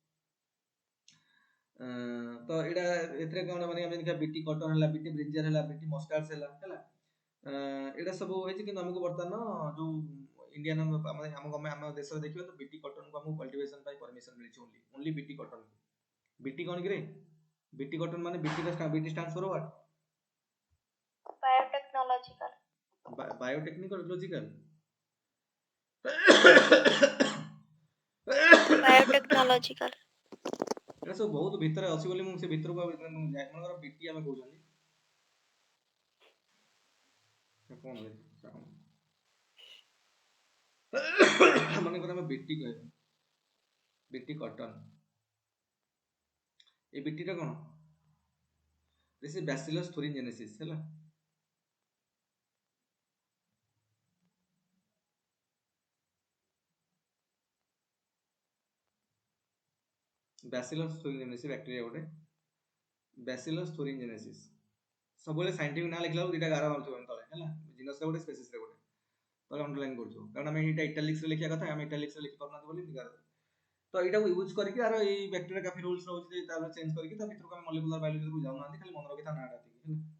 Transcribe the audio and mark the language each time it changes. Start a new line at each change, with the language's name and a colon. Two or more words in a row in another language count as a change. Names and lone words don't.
Odia: ତ ଏଇଟା ଏଥିରେ କଣ ମାନେ ଆମେ ଦେଖିବା ବିଟି କଟନ ହେଲା, ବିଟି ବ୍ରିଞ୍ଜର ହେଲା, ବିଟି ମଷ୍ଟାର୍ଡ ହେଲା, ଏଇଟା ସବୁ ହେଇଛି। କିନ୍ତୁ ଆମକୁ ବର୍ତ୍ତମାନ ଯୋଉ ଇଣ୍ଡିଆନ ଆମ ଦେଶରେ ଦେଖିବା ତ ବିଟି କଟନକୁ ଆମକୁ କଲ୍ଟିଭେସନ ପାଇଁ ପରମିଶନ ମିଳିଛି, ଓନ୍ଲି ବିଟି କଟନ। ବିଟି କଣ କିରେ, ବିଟି କଟନ ମାନେ ବିଟି
English: stands for what? Biotechnological. Biotechnological. Biotechnological.
Odia: ଏଟା ସବୁ ବହୁତ ଭିତରେ ଅଛି ବୋଲି ମୁଁ ସେ ଭିତରକୁ ମନେକର ବିଟି ଆମେ କହୁଛନ୍ତି, କଣ ମନେକର ଆମେ ବିଟି କହିବା, ବିଟି କଟନ, এই ବିଟିଟା କଣ,
English: this is Bacillus thuringiensis ହେଲା।
Odia: Bacillus thuringiensis ବ୍ୟାକ୍ଟେରିଆ ଗୋଟେ, Bacillus thuringiensis ସବୁବେଳେ ସାଇଣ୍ଟିଫିକ ନାଁ ଲେଖିଲା ବେଳକୁ ଦିଟା ଗାର ମାରୁଥିବ ତଳେ ହେଲା, ଜିନସରେ ଗୋଟେ ସ୍ପେସିସରେ ଗୋଟେ ତଳେ ଅଣ୍ଡରଲାଇନ୍ କରୁଥିବ, କାରଣ ଆମେ ଏଇଟା ଇଟାଲିକ୍ସରେ ଲେଖିବା କଥା, ଆମେ ଇଟାଲିକ୍ସରେ ଲେଖି ପାରୁନାହାନ୍ତି ବୋଲି ଗାର। ତ ଏଇଟାକୁ ୟୁଜ କରିକି ଆର ଏଇ ବ୍ୟାକ୍ଟେରିଆ କାଫି ରୁଲ୍ସ ରହୁଛି, ତାପରେ ଚେଞ୍ଜ କରିକି ତା ଭିତରକୁ ଆମେ
English: molecular biologyକୁ
Odia: ଯାଉନାହାନ୍ତି, ଖାଲି ମନେ ରଖିଥା ନାଁଟା ହେଲା।